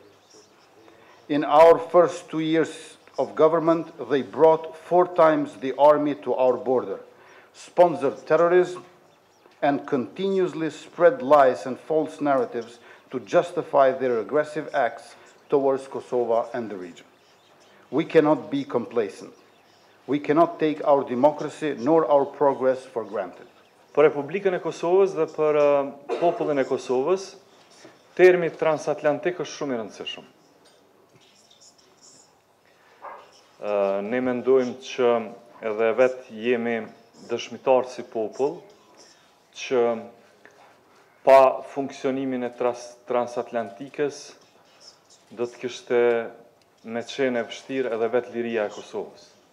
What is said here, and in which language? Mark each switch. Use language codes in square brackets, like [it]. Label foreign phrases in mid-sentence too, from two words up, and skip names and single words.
[en] In our first 2 years of government, they brought 4 times the army to our border, sponsored terrorism, and continuously spread lies and false narratives to justify their aggressive acts towards Kosovo and the region. We cannot be complacent. We cannot take our democracy nor our progress for granted. [sq] Për Republikën e Kosovës dhe për popullin e Kosovës, termi transatlantik është shumë i rëndësishëm. Ne mendojmë që edhe vetë jemi dëshmitarë si popull, që pa funksionimin e transatlantikës do të kishte me qenë e vështirë edhe vetë liria e Kosovës.